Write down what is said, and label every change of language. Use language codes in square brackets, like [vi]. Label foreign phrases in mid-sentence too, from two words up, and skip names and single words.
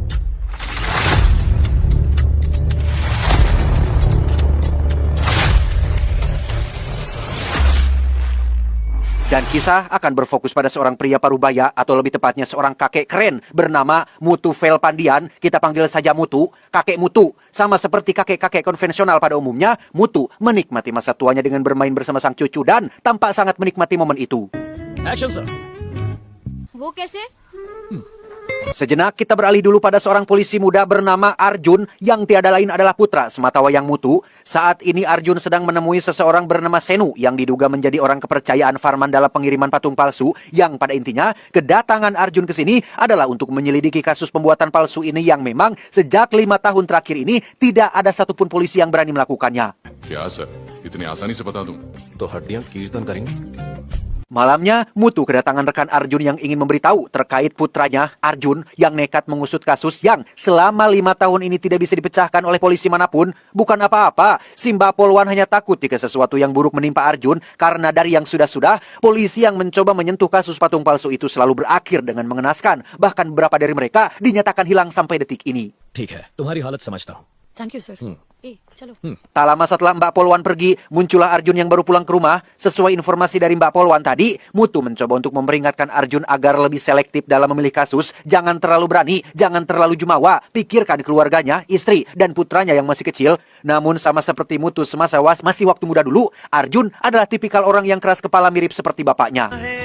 [id] Dan kisah akan berfokus pada seorang pria parubaya atau lebih tepatnya seorang kakek keren bernama Mutu Velpandian. Kita panggil saja Mutu, kakek Mutu. Sama seperti kakek-kakek konvensional pada umumnya, Mutu menikmati masa tuanya dengan bermain bersama sang cucu dan tampak sangat menikmati momen itu. [en] Action, sir. [hi] वो कैसे? [id] Sejenak kita beralih dulu pada seorang polisi muda bernama Arjun yang tiada lain adalah putra sematawayang Mutu. Saat ini Arjun sedang menemui seseorang bernama Senu yang diduga menjadi orang kepercayaan Farman dalam pengiriman patung palsu, yang pada intinya kedatangan Arjun ke sini adalah untuk menyelidiki kasus pembuatan palsu ini yang memang sejak 5 tahun terakhir ini tidak ada satupun polisi yang berani melakukannya. [hi] क्या सर इतनी आसानी से बता दूं तो हड्डियां कीर्तन करेंगे. [id] Malamnya, Mutu kedatangan rekan Arjun yang ingin memberitahu terkait putranya, Arjun, yang nekat mengusut kasus yang selama 5 tahun ini tidak bisa dipecahkan oleh polisi manapun. Bukan apa-apa, si Mbak Polwan hanya takut jika sesuatu yang buruk menimpa Arjun, karena dari yang sudah-sudah, polisi yang mencoba menyentuh kasus patung palsu itu selalu berakhir dengan mengenaskan. Bahkan beberapa dari mereka dinyatakan hilang sampai detik ini. [hi] ठीक है, तुम्हारी हालत समझता हूँ. [en] thank you sir. चलो. [id] Tak lama setelah Mbak Polwan pergi, muncullah Arjun yang baru pulang ke rumah. Sesuai informasi dari Mbak Polwan tadi, Mutu mencoba untuk memperingatkan Arjun agar lebih selektif dalam memilih kasus. Jangan terlalu berani, jangan terlalu jumawa. Pikirkan keluarganya, istri, dan putranya yang masih kecil. Namun sama seperti Mutu semasa masih waktu muda dulu, Arjun adalah tipikal orang yang keras kepala mirip seperti bapaknya.